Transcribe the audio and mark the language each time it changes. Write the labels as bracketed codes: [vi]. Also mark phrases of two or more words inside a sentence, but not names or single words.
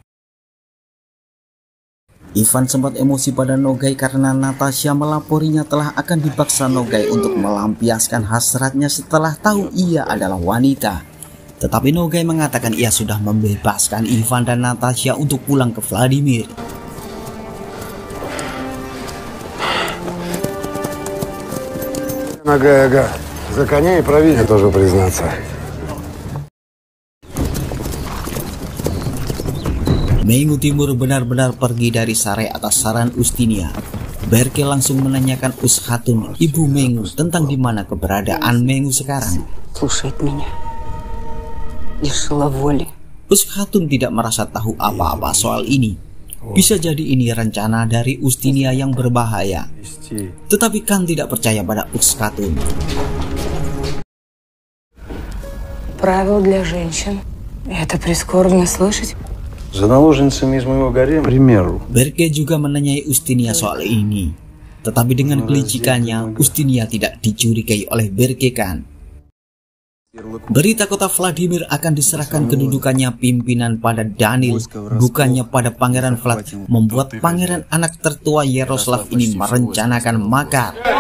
[id] Ivan sempat emosi pada Nogai karena Natasha melaporinya telah akan dipaksa Nogai untuk melampiaskan hasratnya setelah tahu ia adalah wanita. Tetapi Nogai mengatakan ia sudah membebaskan Ivan dan Natasha untuk pulang ke Vladimir. [ru] Ага, за коня и провизию тоже признаться. [id] Mengu Timur benar-benar pergi dari Sare atas saran Ustinia. Berke langsung menanyakan Ushatun, ibu Mengu, tentang di mana keberadaan Mengu sekarang. Ushatun tidak merasa tahu apa-apa soal ini. Bisa jadi ini rencana dari Ustinia yang berbahaya. Tetapi Khan tidak percaya pada Ushatun. [ru] Правила для женщин. Это прискорбно слышать. За наложницами из моего гарема, к примеру. [id] Berke juga menanyai Ustinia soal ini. Tetapi dengan kelicikannya, Ustinia tidak dicurigai oleh Berke Khan. Berita kota Vladimir akan diserahkan kedudukannya pimpinan pada Danil, bukannya pada Pangeran Vlad, membuat pangeran anak tertua Yaroslav ini merencanakan makar.